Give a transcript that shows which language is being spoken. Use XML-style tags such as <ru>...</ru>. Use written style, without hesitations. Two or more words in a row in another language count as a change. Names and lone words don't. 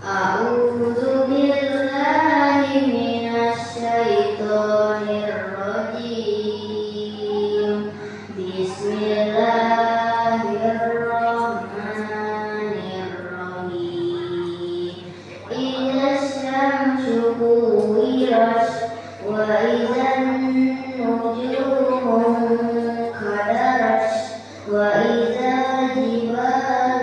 <ar>أعوذ بالله من الشيطان الرجيم. بسم الله الرحمن الرحيم. إذا الشمس كورت وإذا النجوم انكدرت وإذا الجبال</ar>